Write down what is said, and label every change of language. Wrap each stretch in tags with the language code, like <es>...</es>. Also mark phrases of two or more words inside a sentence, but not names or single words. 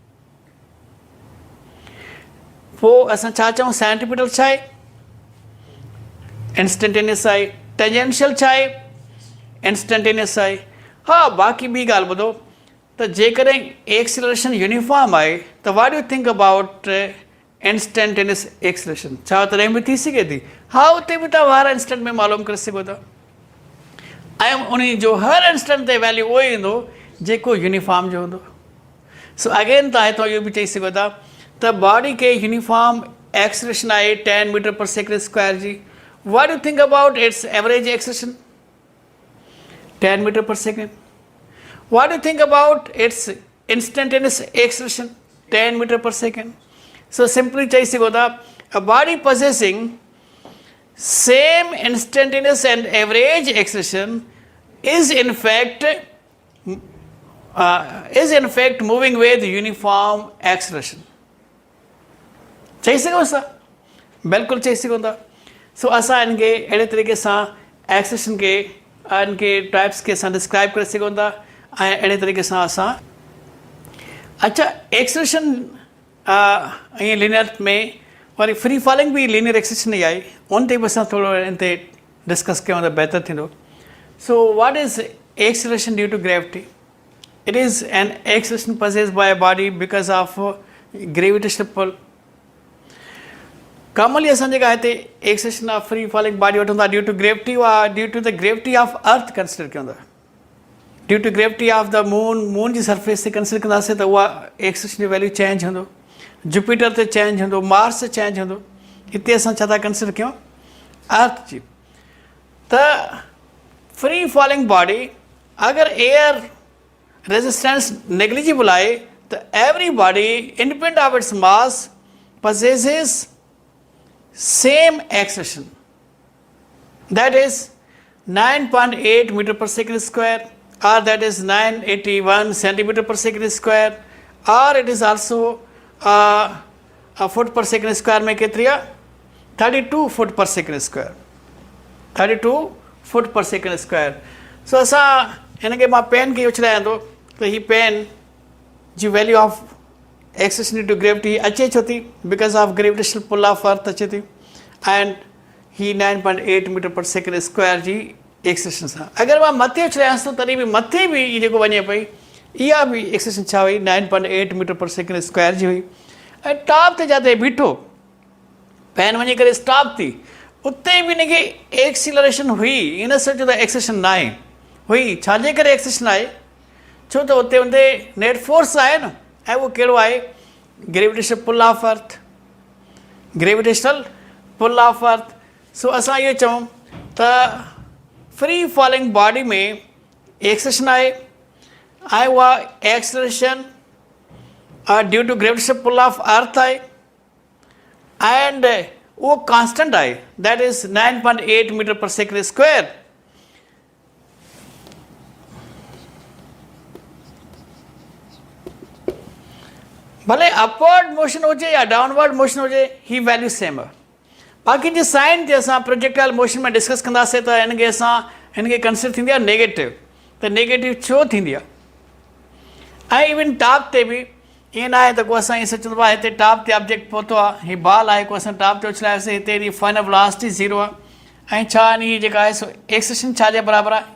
<sd>पोइ असां छा चऊं? सेंट्रीपिटल छा आहे? इंस्टेंटेनियस आहे. टेंजेंशियल छा आहे? इंस्टेंटेनियस आहे. हा, बाक़ी ॿी ॻाल्हि ॿुधो त जेकॾहिं एक्सेलरेशन यूनिफॉर्म आहे त</sd> <en>what you think about instantaneous acceleration?</en> <sd>छा तॾहिं बि थी सघे थी? हा, उते बि तव्हां हर इंस्टेंट में मालूम करे सघो था. ऐं उन जो हर इंस्टेंट ते वैल्यू उहो ई ईंदो जेको यूनिफॉर्म जो हूंदो. सो अगेन तव्हां हितां इहो बि चई सघो था त बॉडी खे</sd> <en>uniform acceleration</en> <sd>आहे 10</sd> <en>meter per second square</en> <sd>जी.</sd> <en>What do you think about its average acceleration? 10 meter per second. What do you think about its instantaneous acceleration 10 meter per second. So simply</en> <sd>चई सघो था</sd> <en>a body possessing same instantaneous and average acceleration is in fact moving with uniform acceleration.</en> <sd>चई सघो सा बिल्कुल चई सघो था. सो असां इनके अहिड़े तरीक़े सां एक्सेलेरेशन के इनके टाइप्स के असां डिस्क्राइब करे सघूं था ऐं अहिड़े तरीक़े सां असां. अच्छा, एक्सेलेरेशन ईअं लीनियर में वरी</sd> <en>free falling</en> <sd>भी</sd> <en>linear acceleration</en> <sd>ई आहे. उन ते बि असां थोरो इन ते डिस्कस कयूं त बहितर थींदो.</sd> <en>so what is acceleration due to gravity? it is an acceleration possessed by a body because of gravitational pull.</en> <sd>कॉमनली असां जेका हिते</sd> <en>acceleration of free falling body</en> <sd>वठूं था</sd> <en>due to gravity</en> <sd>वा</sd> <en>due to the gravity of earth</en> <sd>कंसिडर कयूं था.</sd> <en>due to gravity of the moon</en> <sd>जी सरफेस ते कंसिडर कंदासीं त उहा एक्सेलेरेशन जो वैल्यू चेंज हूंदो. जुपिटर ते चेंज हूंदो, मार्स ते चेंज हूंदो. हिते असां छा था कंसिडर कयूं?</sd> <en>अर्थ जी. त free falling body अगरि air resistance negligible</en> <sd>आहे त</sd> <en>every body independent of its mass possesses same acceleration, that is 9.8 meter per second square, or that is 981 centimeter per second square, or it is also a foot per second square</en> <sd>में केतिरी आहे?</sd> <en>32 foot per second square. 32 foot per second square.</en> <sd>सो असां हिनखे मां पेन खे उछलायां थो त हीअ पेन जी</sd> <en>value of acceleration due to gravity</en> <sd>अचे छो थी?</sd> <en>because of gravitational pull of earth</en> <sd>अचे थी एंड ही 9.8</sd> <en>meter per second square</en> <sd>जी एक्सेलेरेशन सां. अगरि मां मथे उछलायांसि थो तॾहिं बि मथे बि इहो जेको वञे पई इहा बि एक्सेलेरेशन छा हुई? 9.8</sd> <en>meter per second square</en> <sd>जी हुई. ऐं टॉप ते जिते बीठो पेन वञी करे स्टॉप थी उते बि हिनखे एक्सीलरेशन हुई. इन सोचो त एक्सेलेरेशन न आहे हुई. छाजे करे एक्सेलेरेशन आहे? छो त उते हुते नेट फोर्स आहे न, ऐं उहो कहिड़ो आहे?</sd> <en>gravitational pull of earth. gravitational pull of earth.</en> <sd>सो असां इहो चऊं त</sd> <en>free falling body</en> <sd>में एक्सेलेरेशन आहे ऐं उहा एक्सेलेरेशन</sd> <en>due to gravitational pull of earth</en> <sd>आहे एंड उहो कॉन्स्टेंट आहे.</sd> <en>that is 9.8 meter per second square.</en> <sd>भले</sd> <en>upward motion</en> <sd>हुजे या</sd> <en>downward motion</en> <sd>हुजे ही वैल्यू सेम आहे. बाक़ी जी साइन ते असां</sd> <en>projectile motion</en> <sd>में डिस्कस कंदासीं त हिनखे कंसिडर थींदी आहे नेगेटिव. त नेगेटिव छो थींदी आहे? ऐं इवन टॉप ते बि ईअं न आहे त को असां ईअं सोचंदो आहे हिते टॉप ते ऑब्जेक्ट पहुतो आहे, हीअ बॉल आहे, को असां टॉप ते उछलायोसीं, हिते हिन</sd> <en>final velocity</en> <sd>0 आहे ऐं छा हीअ जेका आहे सो एक्सेलेरेशन छाजे बराबरि आहे?</sd>